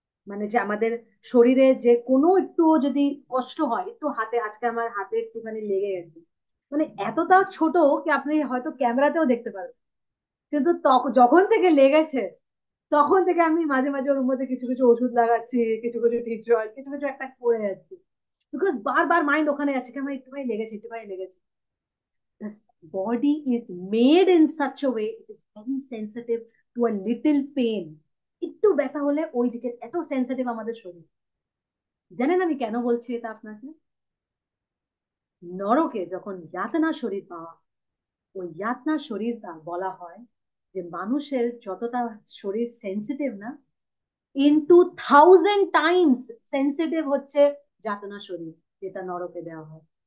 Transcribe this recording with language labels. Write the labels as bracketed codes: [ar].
[bn] মানে যে আমাদের শরীরে যে কোনো একটু যদি কষ্ট হয়, একটু হাতে, আজকে আমার হাতে একটুখানি লেগে গেছে, মানে এতটা ছোট কি আপনি হয়তো ক্যামেরাতেও দেখতে পারবেন, কিন্তু যখন থেকে লেগেছে তখন থেকে আমি মাঝে মাঝে ওর মধ্যে কিছু কিছু ওষুধ লাগাচ্ছি, কিছু কিছু টি জল, কিছু কিছু একটা করে যাচ্ছি, বিকজ বারবার মাইন্ড ওখানে যাচ্ছে কি আমার একটুখানি লেগেছে, একটুখানি লেগেছে। [en] The body is made in such a way it is very sensitive to a little pain. [bn] একটু ব্যথা হলে ওই দিকে এত সেন্সিটিভ আমাদের শরীর। জানেন আমি কেন বলছি এটা আপনাকে? নরকে যখন যাতনা শরীর পাওয়া, ওই যাতনা শরীরটা বলা হয় যে মানুষের যতটা শরীর সেন্সিটিভ না, ইনটু 1000 টাইমস সেন্সিটিভ হচ্ছে যাতনা শরীর, যেটা নরকে দেওয়া হয়।